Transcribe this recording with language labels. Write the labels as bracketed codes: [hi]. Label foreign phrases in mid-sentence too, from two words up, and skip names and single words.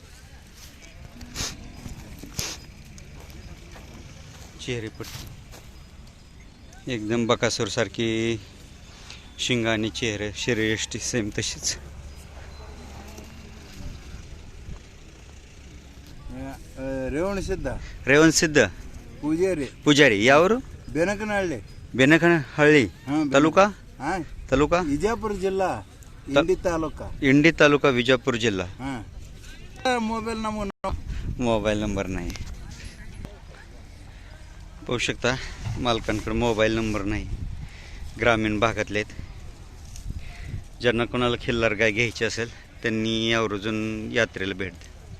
[mr] चेहरेपट्टी एकदम बकासूर सारखी शिंग आणि चेहरे शरीरयष्टी सेम तशीच. रेवण सिद्ध पुजारी यावर बेनकनहಳ್ಳಿ बेनकनहಳ್ಳಿ तालुका तालुका [kn] ವಿಜಯಪುರ ಜಿಲ್ಲಾ ಇಂಡಿ ತಾಲೂಕಾ [mr] इंडी तालुका विजापूर जिल्हा. मोबाईल नंबर नाही. पाहू शकता मालकांकडे [en] mobile number [mr] नाही. ग्रामीण भागातले आहेत. ज्यांना कोणाला खिल्लार गाय घ्यायची असेल त्यांनी आवर्जून यात्रेला भेट द्या.